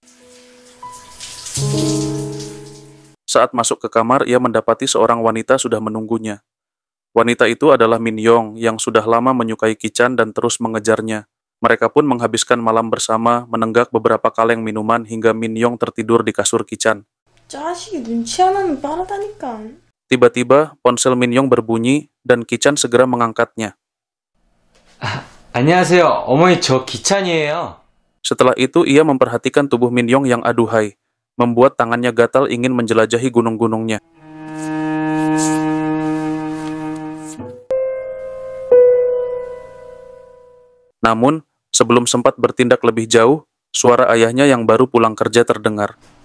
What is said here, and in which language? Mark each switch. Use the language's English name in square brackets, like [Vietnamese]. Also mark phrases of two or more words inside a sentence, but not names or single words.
[Indonesian] Saat masuk ke kamar, ia mendapati seorang wanita sudah menunggunya. Wanita itu adalah Min Yong yang sudah lama menyukai Kichan dan terus mengejarnya. Mereka pun menghabiskan malam bersama, menenggak beberapa kaleng minuman hingga Min Yong tertidur di kasur Kichan. [Korean] 자식이 눈치 하나는 빠르다니까. [Indonesian] Tiba-tiba, ponsel Min Yong berbunyi dan Kichan segera mengangkatnya. [Korean] 안녕하세요. 어머니 저 기찬이에요. [Indonesian] Setelah itu, ia memperhatikan tubuh Min Yong yang aduhai, membuat tangannya gatal ingin menjelajahi gunung-gunungnya. Namun, sebelum sempat bertindak lebih jauh, suara ayahnya yang baru pulang kerja terdengar.